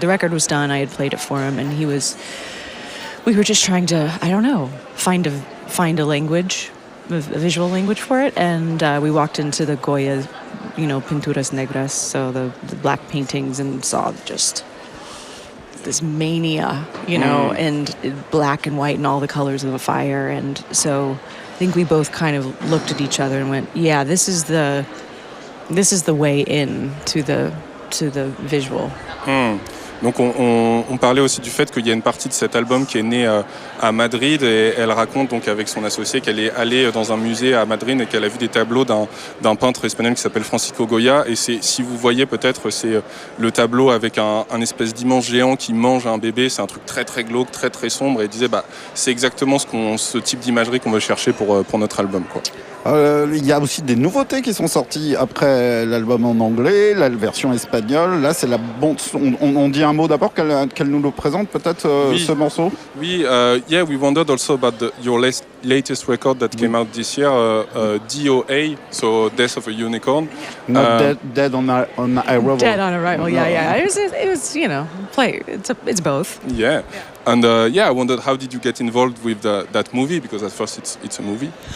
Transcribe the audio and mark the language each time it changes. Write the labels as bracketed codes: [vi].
[en] The record was done. I had played it for him, and we were just trying to, I don't know, find a language, a visual language for it, and we walked into the Goya, pinturas negras, so the black paintings, and saw just this mania, and black and white and all the colors of the fire, and so I think we both kind of looked at each other and went, yeah, this is the way in to the visual. [fr] Donc on parlait aussi du fait qu'il y a une partie de cet album qui est née à Madrid, et elle raconte donc avec son associé qu'elle est allée dans un musée à Madrid et qu'elle a vu des tableaux d'un peintre espagnol qui s'appelle Francisco Goya, et si vous voyez peut-être, c'est le tableau avec un espèce d'immense géant qui mange un bébé. C'est un truc très très glauque, très très sombre, et elle disait c'est exactement ce type d'imagerie qu'on veut chercher pour notre album, quoi. Il y a aussi des nouveautés qui sont sorties après l'album en anglais, la version espagnole. Là, c'est la bande. On dit un mot d'abord, qu'elle nous le présente peut-être, ce morceau. Oui, [en] yeah, we wondered also about your latest record that came out this year, DOA, so Death of a Unicorn. Not dead on arrival. Dead on arrival, yeah. It was play. It's both. Yeah. And I wondered, how did you get involved with that movie? Because at first it's a movie.